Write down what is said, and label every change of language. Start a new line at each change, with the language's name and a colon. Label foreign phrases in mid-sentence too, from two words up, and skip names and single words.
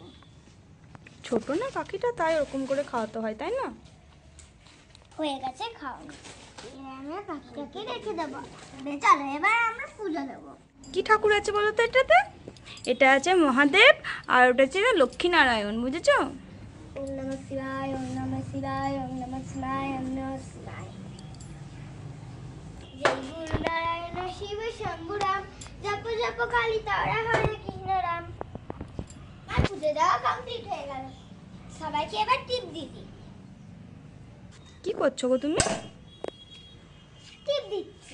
Bangla: ছোট না পাখিটা, তাই ওরকম করে খাওয়াতে হয়, তাই না? হয়ে গেছে খাওয়ানো। এবার আমরা পাখিটাকে রেখে দেবো। চলো এবার আমরা পুজো দেবো। কি ঠাকুর আছে বলো তো এটাতে? এটা আছে মহাদেব, আর ওটা হচ্ছে লক্ষ্মীনারায়ণ, বুঝেছো?
Sanskrit: ওম নমঃ শিবায়, ওম নমঃ শিবায়, ওম নমঃ শিবায়, ওম নমঃ শিবায়।
Bangla: জয় গুরু নারায়ণ শিব শম্ভুরাম, জপ জপ কালী তারা হরে কৃষ্ণ রাম। আর পুজো দেওয়া কমপ্লিট হয়ে গেল। সবাইকে এবার টিপ দিদি। কি করছো গো তুমি? টিপ দিচ্ছি।